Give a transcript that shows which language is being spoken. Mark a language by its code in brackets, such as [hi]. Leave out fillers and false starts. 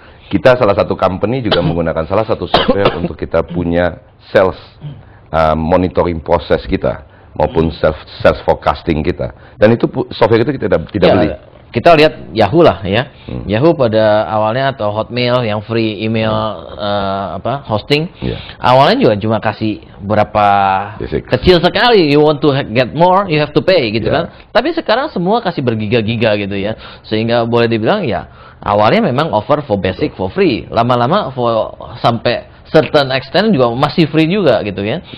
[id] Kita salah satu company juga menggunakan salah satu software untuk kita punya sales monitoring proses kita maupun sales forecasting kita, dan itu software itu kita tidak beli. Kita lihat Yahoo lah ya. Yahoo pada awalnya atau Hotmail yang free email hosting. Awalnya juga cuma kasih berapa kecil sekali. [en] You want to get more, you have to pay [id] gitu kan. Tapi sekarang semua kasih bergiga-giga gitu ya. Sehingga boleh dibilang ya awalnya memang [en] offer for basic for free. [id] Lama-lama sampai [en] certain extent [id] juga masih free juga gitu ya.